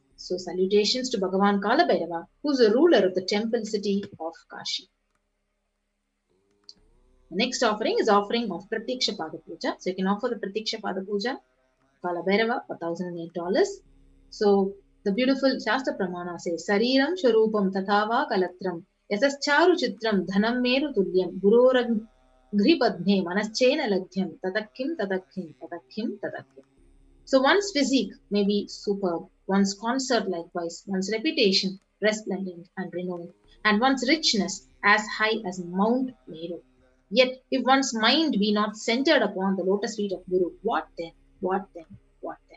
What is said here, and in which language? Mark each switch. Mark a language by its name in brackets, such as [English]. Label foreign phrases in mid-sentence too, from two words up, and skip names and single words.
[English] So salutations to Bhagavan Kaalabhairava, who is the ruler of the temple city of Kashi. The next offering is offering of Pratyaksha Pada Puja. So you can offer the Pratyaksha Pada Puja, Kaalabhairava, for $1,008. So the beautiful Shastra Pramana says, [Sanskrit] शरीरं सुरूपं तथावा कलत्रं यशश्चारु चित्रं धनं मेरु तुल्यं गुरोरङ्घ्रि पद्मे मनश्चेन लग्नं ततःकिं ततःकिं ततःकिं ततःकिं. [English] So one's physique may be superb, one's concert likewise, one's reputation resplendent and renowned, and one's richness as high as Mount Meru. Yet, if one's mind be not centered upon the lotus feet of Guru, what then? What then? What then?